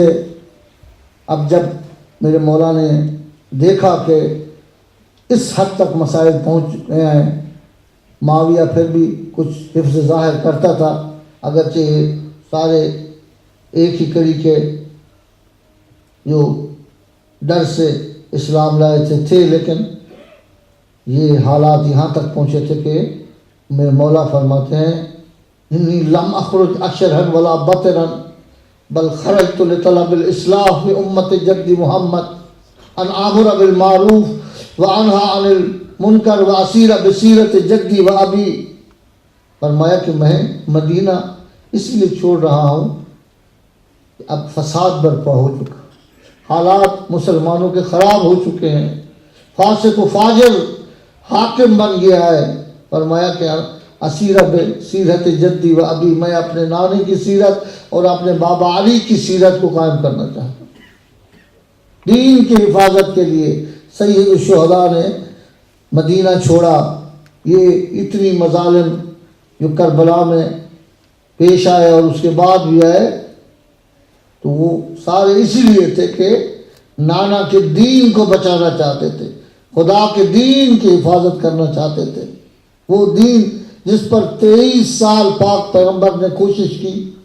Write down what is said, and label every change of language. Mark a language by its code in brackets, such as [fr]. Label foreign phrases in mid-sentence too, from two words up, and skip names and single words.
[ur] اب جب میرے مولا نے دیکھا کہ اس حد تک مسائل پہنچ گئے ہیں, معاویہ پھر بھی کچھ حفظ ظاہر کرتا تھا, اگرچہ سارے ایک ہی کڑی کے جو ڈر سے اسلام لائے تھے, لیکن یہ حالات یہاں تک پہنچے تھے کہ میرے مولا فرماتے ہیں [ar] انی لم اخرج اشرا ولا بطرا بل خرجت لطلب الاصلاح في امت جد محمد ان امر بالمعروف وانهى عن منکر و اسیر بصیرت جدی و ابی، [ur] فرمایا کہ میں مدینہ اس لیے چھوڑ رہا ہوں کہ اب فساد برپا ہو چکا، حالات مسلمانوں کے خراب ہو چکے ہیں، فاسق و فاجر حاکم بن گیا ہے۔ فرمایا کہ [ar] اسیر بصیرت جدی و ابی، [ur] میں اپنے نانے کی سیرت اور اپنے بابا علی کی سیرت کو قائم کرنا چاہتا ہوں۔ دین کی حفاظت کے لیے سید الشہداء نے مدینہ چھوڑا۔ یہ اتنی مظالم جو کربلا میں پیش آئے اور اس کے بعد بھی آئے تو وہ سارے اسی لیے تھے کہ نانا کے دین کو بچانا چاہتے تھے، خدا کے دین کی حفاظت کرنا چاہتے تھے، وہ دین جس پر 23 سال پاک پیغمبر نے کوشش کی۔